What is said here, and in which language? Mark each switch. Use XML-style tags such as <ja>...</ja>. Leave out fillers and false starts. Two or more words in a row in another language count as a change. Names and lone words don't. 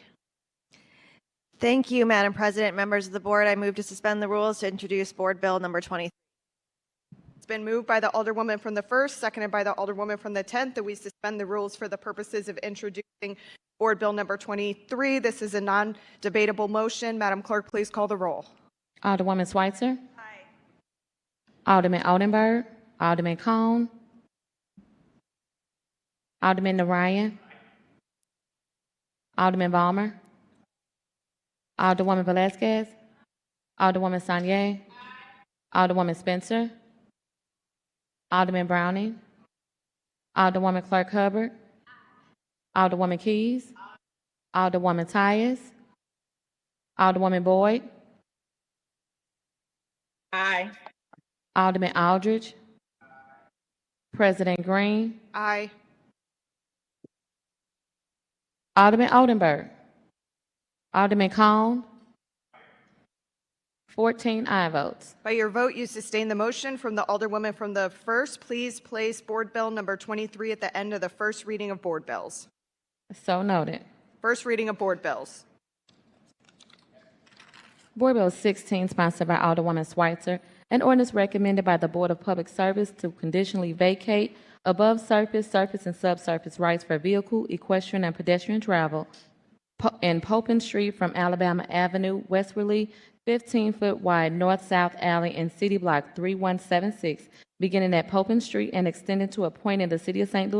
<en>Thank you, Madam President. Members of the board, I move to suspend the rules to introduce Board Bill number 23. It's been moved by the Alderwoman from the 1st, seconded by the Alderwoman from the 10th, that we suspend the rules for the purposes of introducing Board Bill number 23. This is a non-debatable motion. Madam Clerk, please call the roll. Alderwoman Schweitzer. Alderman Oldenburg, Alderman Cone, Alderman Narayan, Alderman Balmer, Alderwoman Velazquez, Alderwoman Sanye, Alderwoman Spencer, Alderman Browning, Alderwoman Clark Hubbard, Alderwoman Keys, Alderwoman Tyus, Alderwoman Boyd, Aye. Alderman Aldridge, President Green, Aye. Alderman Oldenburg, Alderman Cone, 14 aye votes. By your vote, you sustain the motion from the Alderwoman from the 1st. Please place Board Bill number 23 at the end of the first reading of Board Bills. So noted. First reading of Board Bills. Board Bill 16, sponsored by Alderwoman Schweitzer, an ordinance recommended by the Board of Public Service to conditionally vacate above surface, surface, and subsurface rights for vehicle, equestrian, and pedestrian travel in Popin Street from Alabama Avenue westwardly, 15-foot wide north-south alley in City Block 3176, beginning at Popin Street and extending to a point in the City of St.</en>